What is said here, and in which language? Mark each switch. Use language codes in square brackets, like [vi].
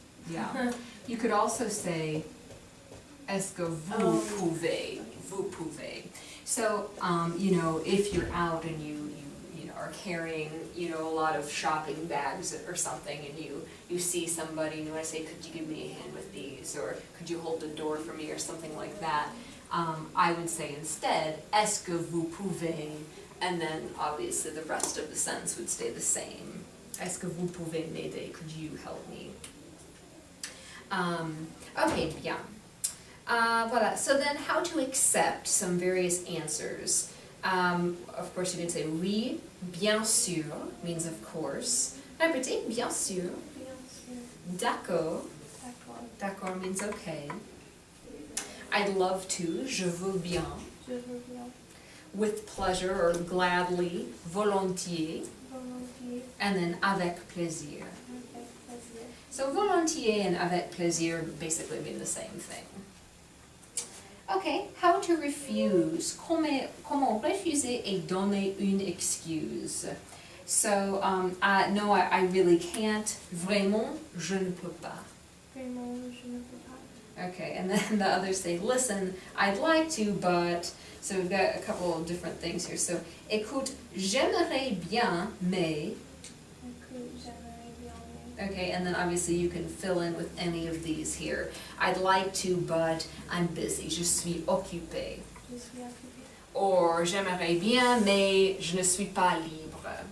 [en] Yeah. You could also say, [fr] est-ce que vous pouvez? Vous pouvez. [en] So, if you're out and you are carrying, a lot of shopping bags or something, and you see somebody and you want to say, could you give me a hand with these? Or could you hold the door for me or something like that? I would say instead, [fr] est-ce que vous pouvez? [en] And then obviously the rest of the sentence would stay the same. [fr] Est-ce que vous pouvez m'aider? [en] Could you help me? Okay, bien. Voilà. So then how to accept some various answers. Of course you can say [fr] oui, bien sûr, [en] means of course. [fr] Répétez, bien sûr. Bien sûr. D'accord. D'accord. [en] D'accord means okay. I'd love to, [fr] je veux bien. Je veux bien. [en] With pleasure or gladly, volontiers. [fr] Volontiers. [en] And then [fr] avec plaisir. Avec plaisir. [en] So volontiers and avec plaisir basically mean the same thing. Okay, how to refuse. [fr] Comment refuser et donner une excuse. [en] So, no, I really can't. [fr] Vraiment, je ne peux pas. Vraiment, je ne peux pas. [en] Okay, and then the others say, listen, I'd like to, but... So we've got a couple of different things here. [fr] So, écoute, j'aimerais bien, mais... Écoute, j'aimerais bien, mais... [en] Okay, and then obviously you can fill in with any of these here. I'd like to, but I'm busy. [fr] Je suis occupée. Je suis occupée. Or, j'aimerais bien, mais je ne suis pas libre.